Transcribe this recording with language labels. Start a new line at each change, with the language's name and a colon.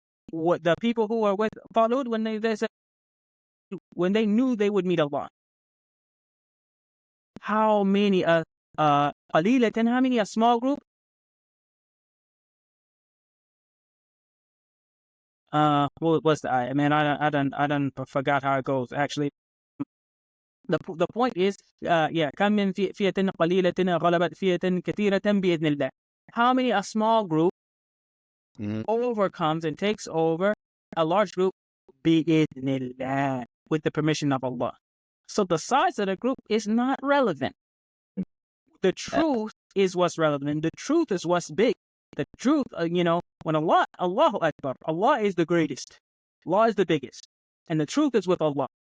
English: What the people who were with followed when they said when they knew they would meet Allah. How many qalilatan? How many a small group? What's the ayah? Man, I done forgot how it goes. Actually, the point is,
Arabic: كم من فئة قليلة غلبت فئة كثيرة بإذن الله.
English: How many a small group overcomes and takes over a large group
Arabic: بإذن الله,
English: with the permission of Allah. So the size of the group is not relevant. The truth is what's relevant. The truth is what's big. The truth, when Allahu Akbar, Allah is the greatest. Allah is the biggest. And the truth is with Allah.